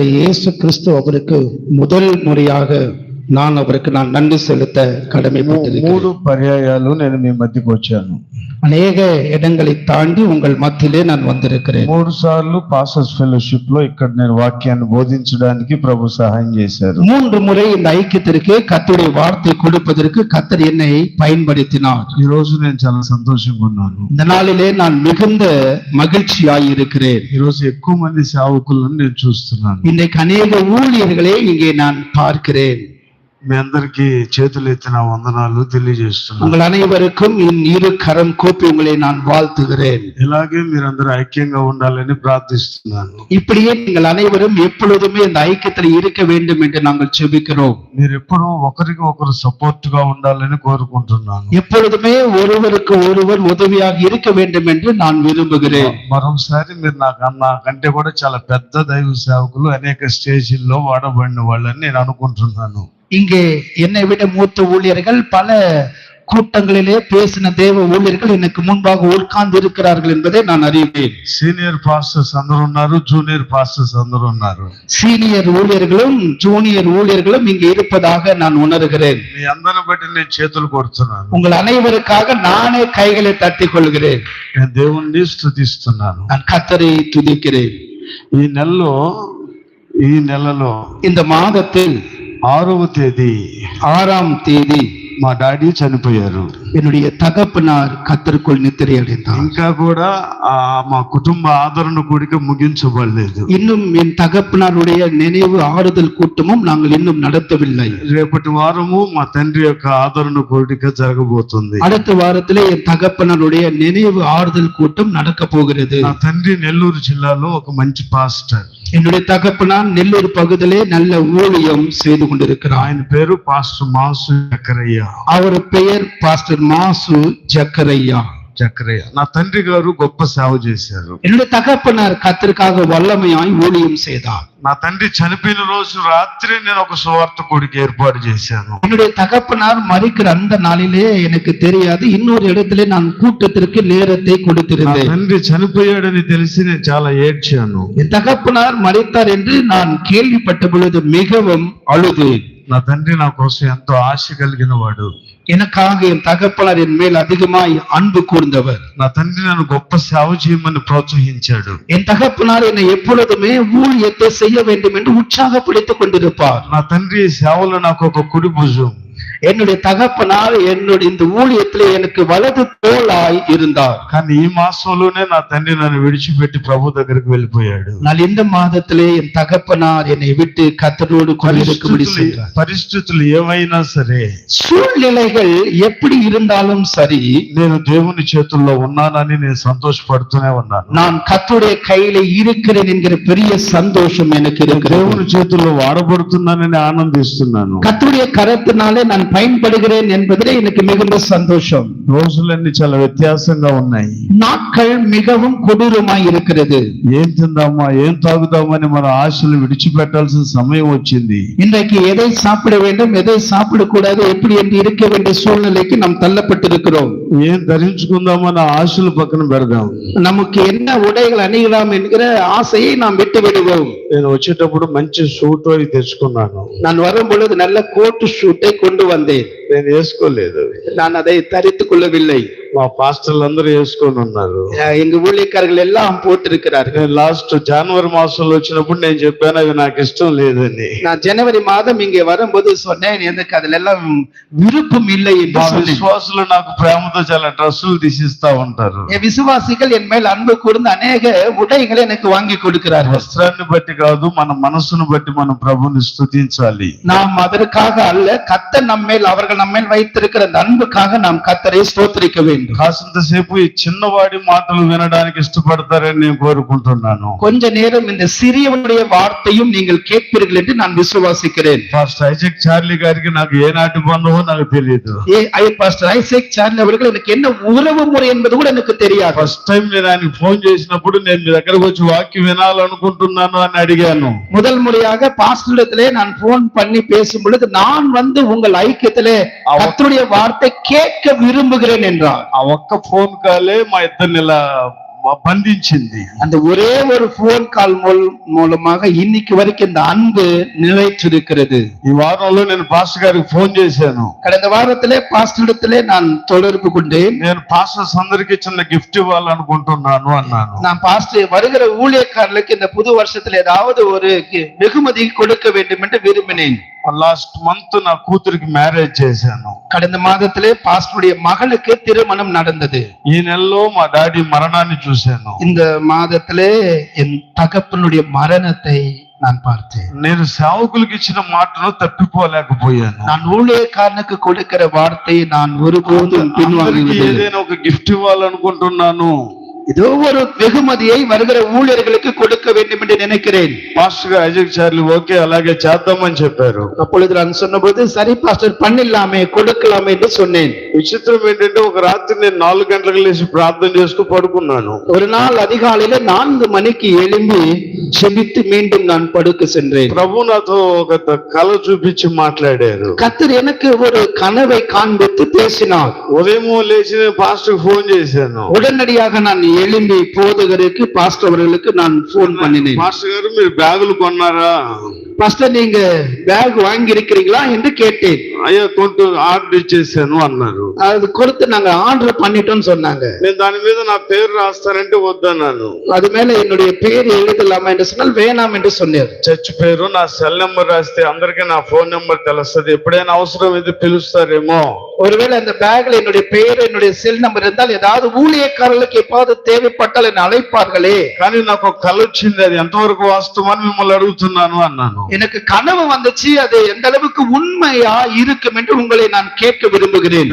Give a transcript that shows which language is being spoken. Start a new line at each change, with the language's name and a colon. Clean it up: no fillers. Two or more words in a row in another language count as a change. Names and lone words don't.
Tamil: இயேசு கிறிஸ்து அவருக்கு முதல் முறையாக நான் நன்றி செலுத்த கடமைப்பட்டிருக்கிறேன்.
Telugu: 3 పర్యాయాలు నేను మీ మధ్యకు వచ్చాను.
Tamil: அநேக இடங்களை தாண்டி உங்கள் மத்தியிலே நான் வந்திருக்கிறேன்.
Telugu: 3 సార్లు
English: pastors fellowship
Telugu: లో ఇక్కడ నేను వాక్యాన్ని బోధించడానికి ప్రభు సహాయం చేశారు.
Tamil: 3 முறை இந்த ஐக்கியத்திற்கு கர்த்தருடைய வார்த்தை கொடுப்பதற்கு கர்த்தர் என்னை பயன்படுத்தினார்.
Telugu: ఈ రోజు నేను చాలా సంతోషంగా ఉన్నాను.
Tamil: இந்த நாளிலே நான் மிகுந்த மகிழ்ச்சியாய் இருக்கிறேன்.
Telugu: ఈ రోజు ఎక్కువ మంది సేవకులను నేను చూస్తున్నాను.
Tamil: இன்றைக்கு அநேக ஊழியர்களை இங்கே நான் பார்க்கிறேன்.
Telugu: మీ అందరికీ చేతులు ఎత్తిన వందనాలు తెలియజేస్తున్నాను.
Tamil: உங்கள் அனைவருக்கும் என் இரு கரம் கூப்பி உங்களை நான் வாழ்த்துகிறேன்.
Telugu: ఇలాగే మీరందరూ ఐక్యంగా ఉండాలని ప్రార్థిస్తున్నాను.
Tamil: இப்படியே நீங்கள் அனைவரும் எப்பொழுதுமே இந்த ஐக்கியத்தில் இருக்க வேண்டும் என்று நாங்கள் ஜெபிக்கிறோம்.
Telugu: మీరు ఎప్పుడూ ఒకరికి ఒకరు సపోర్ట్ గా ఉండాలని కోరుకుంటున్నాను.
Tamil: எப்பொழுதுமே ஒருவருக்கு ஒருவர் உதவியாக இருக்க வேண்டும் என்று நான் விரும்புகிறேன்.
Telugu: మరొకసారి మీరు నాకంటే కూడా చాలా పెద్ద దైవ సేవకులు అనేక స్టేజీల్లో వాడబడిన వాళ్ళని నేను అనుకుంటున్నాను.
Tamil: இங்கே என்னை விட மூத்த ஊழியர்கள் பல கூட்டங்களிலே பேசின தேவ ஊழியர்கள் எனக்கு முன்பாக உட்கார்ந்து இருக்கிறார்கள் என்பதை நான் அறிவேன்.
English: senior pastors
Telugu: అందరూ ఉన్నారు,
English: junior pastors
Telugu: అందరూ ఉన్నారు.
Tamil: சீனியர் ஊழியர்களும் ஜூனியர் ஊழியர்களும் இங்கே இருப்பதாக நான் உணர்கிறேன்.
Telugu: మీ అందరిని బట్టి నేను చేతులు కొడుతున్నాను.
Tamil: உங்கள் அனைவருக்காக நானே கைகளை தட்டிக் கொள்கிறேன்.
Telugu: నేను దేవుణ్ణి స్తుతిస్తున్నాను.
Tamil: நான் கர்த்தரை துதிக்கிறேன்.
Telugu: ఈ నెలలో
Tamil: இந்த மாதத்தில்
Telugu: 6వ తేదీ
Tamil: 6ஆம் தேதி
Telugu: మా డాడీ చనిపోయారు.
Tamil: என்னுடைய தகப்பனார் கர்த்தருக்குள் நித்திரை அடைந்தார்.
Telugu: ఇంకా కూడా మా కుటుంబ ఆదరణ కూడిక ముగించబడలేదు.
Tamil: இன்னும் என் தகப்பனாருடைய நினைவு ஆறுதல் கூட்டமும் நாங்கள் இன்னும் நடத்தவில்லை.
Telugu: రేపటి వారము మా తండ్రి యొక్క ఆదరణ కూడిక జరగబోతుంది.
Tamil: அடுத்த வாரத்திலே என் தகப்பனாருடைய நினைவு ஆறுதல் கூட்டம் நடக்க போகிறது.
Telugu: నా తండ్రి నెల్లూరు జిల్లాలో ఒక మంచి పాస్టర్.
Tamil: என்னுடைய தகப்பனார் நெல்லூர் பகுதியிலே நல்ல ஊழியம் செய்து கொண்டிருக்கிறார்.
Telugu: ఆయన పేరు పాస్టర్ మాసు జకరయ్య.
Tamil: அவர் பெயர் பாஸ்டர் மாசு ஜக்கரையா.
Telugu: నా తండ్రి గారు గొప్ప సేవ చేశారు.
Tamil: என்னுடைய தகப்பனார் கர்த்தருக்காக வல்லமையாய் ஊழியம் செய்தார்.
Telugu: నా తండ్రి చనిపోయిన రోజు రాత్రి నేను ఒక సువార్త కూడిక ఏర్పాటు చేశాను.
Tamil: என்னுடைய தகப்பனார் மரிக்கிற அந்த நாளிலே எனக்கு தெரியாது, இன்னொரு இடத்திலே நான் கூட்டத்திற்கு நேரத்தை கொடுத்திருந்தேன்.
Telugu: తండ్రి చనిపోయాడని తెలిసి నేను చాలా ఏడ్చాను.
Tamil: என் தகப்பனார் மரித்தார் என்று நான் கேள்விப்பட்ட பொழுது மிகவும் அழுதேன்.
Telugu: నా తండ్రి నా కోసం ఎంతో ఆశ కలిగిన వాడు.
Tamil: எனக்காக என் தகப்பனார் என் மேல் அதிகமாய் அன்பு கூர்ந்தவர்.
Telugu: నా తండ్రి నన్ను గొప్ప సేవ చేయమని ప్రోత్సహించాడు.
Tamil: என் தகப்பனார் என்னை எப்பொழுதுமே ஊழியத்தை செய்ய வேண்டும் என்று உற்சாகப்படுத்திக் கொண்டிருப்பார்.
Telugu: నా తండ్రి సేవలో నాకు ఒక కుడి భుజం.
Tamil: என்னுடைய தகப்பனார் என்னுடைய இந்த ஊழியத்திலே எனக்கு வலது தோளாய் இருந்தார்.
Telugu: కానీ ఈ మాసంలోనే నా తండ్రి నన్ను విడిచిపెట్టి ప్రభు దగ్గరికి వెళ్ళిపోయాడు.
Tamil: நான் இந்த மாதத்திலே என் தகப்பனார் என்னை விட்டு கர்த்தரோடு கொண்டிருக்கும்படி செய்தார்.
Telugu: పరిస్థితులు ఏమైనా సరే,
Tamil: சூழ்நிலைகள் எப்படி இருந்தாலும் சரி,
Telugu: నేను దేవుని చేతుల్లో ఉన్నానని నేను సంతోషపడుతూనే ఉన్నాను.
Tamil: நான் கர்த்தருடைய கையிலே இருக்கிறேன் என்கிற பெரிய சந்தோஷம் எனக்கு இருக்கிறது.
Telugu: దేవుని చేతుల్లో వాడబడుతున్నానని ఆనందిస్తున్నాను.
Tamil: கர்த்தருடைய கரத்தினாலே நான் பயன்படுகிறேன் என்பதிலே எனக்கு மிகுந்த சந்தோஷம்.
Telugu: రోజులన్నీ చాలా వ్యత్యాసంగా ఉన్నాయి.
Tamil: நாட்கள் மிகவும் கொடூரமாய் இருக்கிறது.
Telugu: ఏం తిందామా ఏం తాగుదామని మన ఆశలు విడిచిపెట్టాల్సిన సమయం వచ్చింది.
Tamil: இன்றைக்கு எதை சாப்பிட வேண்டும் எதை சாப்பிடக்கூடாது எப்படி என்று இருக்க வேண்டிய சூழ்நிலைக்கு நாம் தள்ளப்பட்டிருக்கிறோம்.
Telugu: ఏం ధరించుకుందామన్న ఆశలు పక్కన పెడదాం.
Tamil: நமக்கு என்ன உடைகள் அணியலாம் என்கிற ஆசையை நாம் விட்டு விடுவோம்.
Telugu: నేను వచ్చేటప్పుడు మంచి సూట్ అవి తెచ్చుకున్నాను.
Tamil: நான் வரும் பொழுது நல்ல
English: coat suit
Tamil: கொண்டு வந்தேன்.
Telugu: నేను వేసుకోలేదు.
Tamil: நான் அதை தரித்துக் கொள்ளவில்லை.
Telugu: మా పాస్టర్లు అందరూ వేసుకొని ఉన్నారు.
Tamil: எங்க ஊழியக்காரர்கள் எல்லாம் போட்டிருக்கிறார்கள்.
Telugu: నేను
English: last January
Telugu: మాసంలో వచ్చినప్పుడు నేను చెప్పాను అవి నాకు ఇష్టం లేదని.
Tamil: நான் ஜனவரி மாதம் இங்கே வரும்போது சொன்னேன் எனக்கு அதுல எல்லாம் விருப்பம் இல்லை என்று சொன்னேன்.
Telugu: విశ్వాసులు నాకు ప్రేమతో చాలా డ్రెస్సులు తీసిస్తా ఉంటారు.
Tamil: என் விசுவாசிகள் என் மேல் அன்பு கூர்ந்து அநேக உடைகளை எனக்கு வாங்கி கொடுக்கிறார்கள்.
Telugu: వస్త్రాన్ని బట్టి కాదు, మన మనసును బట్టి మనం ప్రభుని స్తుతించాలి.
Tamil: நாம் அதற்காக அல்ல, கர்த்தர் நம்மேல் அவர்கள் நம்மேல் வைத்திருக்கிற அந்த அன்புக்காக நாம் கர்த்தரை ஸ்தோத்திரிக்க வேண்டும்.
Telugu: కాసింతసేపు ఈ చిన్నవాడి మాటలు వినడానికి ఇష్టపడతారని నేను కోరుకుంటున్నాను.
Tamil: கொஞ்ச நேரம் இந்த சிறியவனுடைய வார்த்தையும் நீங்கள் கேட்பீர்கள் என்று நான் விசுவாசிக்கிறேன்.
Telugu: పాస్టర్ ఐజక్ చార్లీ గారికి నాకు ఏనాటి బంధమో నాకు తెలియదు.
Tamil: பாஸ்டர் ஐசக் சார்லி அவர்கள் எனக்கு என்ன உறவு முறை என்பது கூட எனக்கு தெரியாது.
English: first time
Telugu: నేను ఆయనకి ఫోన్ చేసినప్పుడు నేను మీ దగ్గరకు వచ్చి వాక్యం వినాలనుకుంటున్నాను అని అడిగాను.
Tamil: முதல் முறையாக பாஸ்டரிடத்திலே நான் போன் பண்ணி பேசும் பொழுது நான் வந்து உங்கள் ஐக்கியத்திலே கர்த்தருடைய வார்த்தை கேட்க விரும்புகிறேன் என்றார்.
Telugu: ఆ ఒక్క
English: phone call
Telugu: మా ఇద్దరిని ఇలా బంధించింది.
Tamil: அந்த ஒரே ஒரு
English: phone call
Tamil: மூலமாக இன்னைக்கு வரைக்கும் இந்த அன்பு நிலைத்திருக்கிறது.
Telugu: ఈ వారంలో నేను పాస్టర్ గారికి ఫోన్ చేశాను.
Tamil: கடந்த வாரத்திலே பாஸ்டரிடத்திலே நான் தொடர்பு கொண்டேன்.
Telugu: నేను పాస్టర్స్ అందరికి చిన్న గిఫ్ట్ ఇవ్వాలనుకుంటున్నాను అన్నాను.
Tamil: நான் பாஸ்டர் வருகிற ஊழியக்காரர்களுக்கு இந்த புது வருஷத்துல ஏதாவது ஒரு வெகுமதி கொடுக்க வேண்டும் என்று விரும்பினேன்.
English: last month
Telugu: నా కూతురికి మ్యారేజ్ చేశాను.
Tamil: கடந்த மாதத்திலே பாஸ்டருடைய மகளுக்கு திருமணம் நடந்தது.
Telugu: ఈ నెలలో మా డాడీ మరణాన్ని చూశాను.
Tamil: இந்த மாதத்திலே என் தகப்பனுடைய மரணத்தை நான் பார்த்தேன்.
Telugu: నేను సేవకులకు ఇచ్చిన మాటను తప్పిపోలేకపోయాను.
Tamil: நான் ஊழியக்காரனுக்கு கொடுக்கிற வார்த்தையை நான் ஒருபோதும்
Telugu: అందరికీ
Tamil: பின்வாங்குவதில்லை.
Telugu: ఏదైనా ఒక గిఫ్ట్ ఇవ్వాలనుకుంటున్నాను.
Tamil: ஏதோ ஒரு வெகுமதியை வருகிற ஊழியர்களுக்கு கொடுக்க வேண்டும் என்று நினைக்கிறேன்.
Telugu: పాస్టర్ గారు ఐజాక్ చార్లీ ఓకే అలాగే చేద్దామని చెప్పారు.
Tamil: அப்பொழுது நான் சொன்னபோது சரி பாஸ்டர் பண்ணிடலாமே கொடுக்கலாமே என்று சொன்னேன்.
Telugu: విచిత్రం ఏంటంటే ఒక రాత్రి నేను 4 గంటలకు లేచి ప్రార్థన చేసుకు పడుకున్నాను.
Tamil: ஒரு நாள் அதிகாலையில 4 மணிக்கு எழும்பி செபித்து மீண்டும் நான் படுக்க சென்றேன்.
Telugu: ప్రభు నాతో ఒక కళ చూపించి మాట్లాడారు.
Tamil: கர்த்தர் எனக்கு ஒரு கனவை காண்பித்து பேசினார்.
Telugu: ఉదయం లేచి నేను పాస్టర్ ఫోన్ చేశాను.
Tamil: உடனடியாக நான் எழும்பி போதகருக்கு பாஸ்டர் அவர்களுக்கு நான் போன் பண்ணினேன்.
Telugu: మాస్టర్ గారు మీరు బ్యాగులు కొన్నారా?
Tamil: பாஸ்டர் நீங்க பேக் வாங்கி இருக்கிறீங்களா என்று கேட்டேன்.
Telugu: అయ్యా కొంటూ ఆర్డర్ ఇచ్చేసాను అన్నారు.
Tamil: அது கொடுத்து நாங்க ஆர்டர் பண்ணிட்டோம்னு சொன்னாங்க.
Telugu: నేను దాని మీద నా పేరు రాస్తానంటే వద్దన్నాను.
Tamil: அது மேல என்னுடைய பேர் எழுதலாமா என்று சொன்னால் வேணாம் என்று சொன்னார்.
Telugu: చర్చ్ పేరు నా
English: cell number
Telugu: రాస్తే అందరికీ నా
English: phone number
Telugu: తెలుస్తుంది, ఎప్పుడైనా అవసరం అయితే పిలుస్తారేమో.
Tamil: ஒருவேளை அந்த பேக்ல என்னுடைய பெயர் என்னுடைய
English: cell number
Tamil: இருந்தால் ஏதாவது ஊழியக்காரர்களுக்கு எப்பாவது தேவைப்பட்டால் என்னை அழைப்பார்களே.
Telugu: కానీ నాకు ఒక కళ వచ్చింది, అది ఎంతవరకు వాస్తవమని మిమ్మల్ని అడుగుతున్నాను అన్నాను.
Tamil: எனக்கு கனவு வந்துச்சு, அது எந்த அளவுக்கு உண்மையா இருக்கும் என்று உங்களை நான் கேட்க விரும்புகிறேன்.